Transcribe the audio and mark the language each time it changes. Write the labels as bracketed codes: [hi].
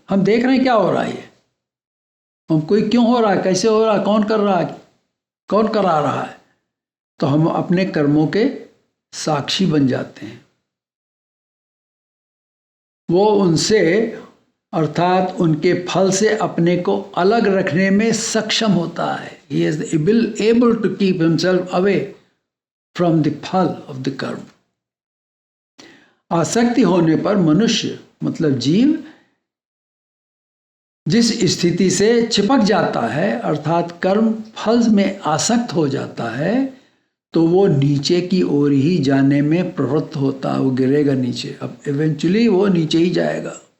[hi] हम देख रहे हैं क्या हो रहा है, हम कोई क्यों हो रहा है, कैसे हो रहा है, कौन कर रहा है, कौन करा रहा है, तो हम अपने कर्मों के साक्षी बन जाते हैं। वो उनसे अर्थात उनके फल से अपने को अलग रखने में सक्षम होता है। [en] He is able to keep himself away from the phal of the karma. [hi] आसक्ति होने पर मनुष्य मतलब जीव जिस स्थिति से चिपक जाता है अर्थात कर्म फल में आसक्त हो जाता है, तो वो नीचे की ओर ही जाने में प्रवृत्त होता है। वो गिरेगा नीचे, अब इवेंचुअली वो नीचे ही जाएगा।